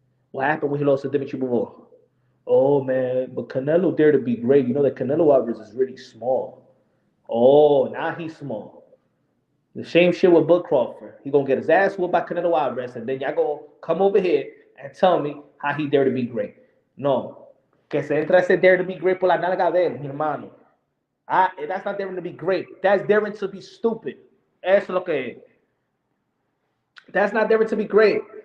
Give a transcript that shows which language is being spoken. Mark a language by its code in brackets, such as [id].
[en] What happened when he lost to Dimitri Bivol? Oh, man, but Canelo dared to be great. You know that Canelo Alvarez is really small. Oh, now he's small. The same shit with Bud Crawford. He going to get his ass whooped by Canelo Alvarez, and then y'all going to come over here and tell me how he dared to be great. No. [es] Que se entra ese [en] dare to be great [es] por la nalga de él, mi hermano. [en] That's not daring to be great. That's daring to be stupid. [es] Eso es lo que es. [en] That's not daring to be great.